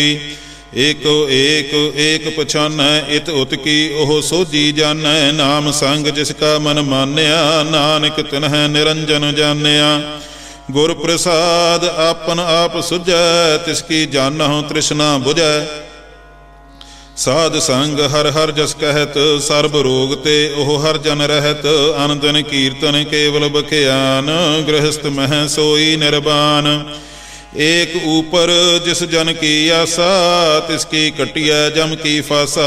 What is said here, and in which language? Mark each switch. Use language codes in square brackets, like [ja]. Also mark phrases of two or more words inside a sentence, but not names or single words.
[pa] ਏਕੋ ਏਕ ਏਕ ਪਛਾਨੈ, ਇਤ ਉਤ ਕੀ ਓਹ ਸੋਝੀ ਜਾਨੈ। ਨਾਮ ਸੰਗ ਜਿਸਕਾ ਮਨ ਮਾਨਿਆ, ਨਾਨਕ ਤਿਨ੍ਹ ਨਿਰੰਜਨ ਜਾਨਿਆ। ਗੁਰ ਪ੍ਰਸਾਦ ਆਪਨ ਆਪ ਸੁਝੈ, ਤਿਸਕੀ ਜਾਨਹੁ ਤ੍ਰਿਸ਼ਨਾ ਬੁਝੈ। ਸਾਧ ਸੰਗ ਹਰ ਹਰ ਜਸ ਕਹਿਤ, ਸਰਬ ਰੋਗ ਤੇ ਉਹ ਹਰ ਜਨ ਰਹਿਤ। ਅਨ ਦਿਨ ਕੀਰਤਨ ਕੇਵਲ ਬਖਿਆਨ, ਗ੍ਰਹਸਥ ਮਹਿ ਸੋਈ ਨਿਰਬਾਨ। ਏਕ ਊਪਰ ਜਿਸ ਜਨ ਕੀ ਆਸਾ, ਤਿਸ ਕੀ ਕਟਿਐ ਜਮ ਕੀ ਫਾਸਾ।